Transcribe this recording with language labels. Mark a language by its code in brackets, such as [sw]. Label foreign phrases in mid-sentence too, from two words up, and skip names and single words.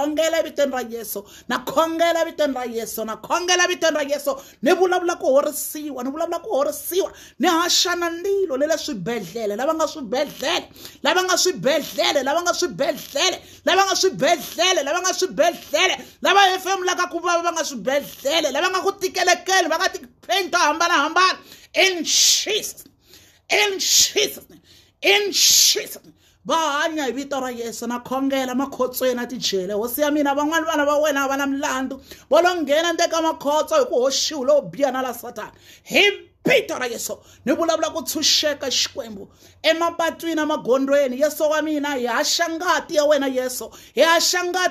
[ts] ni vulavula ku horisiwa ni haxana ndilo le swibedhlele lava nga swibedhlele lava hefemulaka ku vava va nga swibedhlele lava nga ku tikelekeni va nga ti-pain to hambana [en] in Jesus [ts] va hanya hi vito ra Yesu na khongela makhotsweni na tijele hosi ya mina van'wani vana va wena va na milandu va lo nghena ndeka makhotso hi ku hoxiwa lo biya na la Satani hi vito ra Yesu ni vulavula ku tshunxeka Xikwembu emapatwini na magondweni Yesu wa mina hi haxa ngati ya wena Yesu hi haxa ngati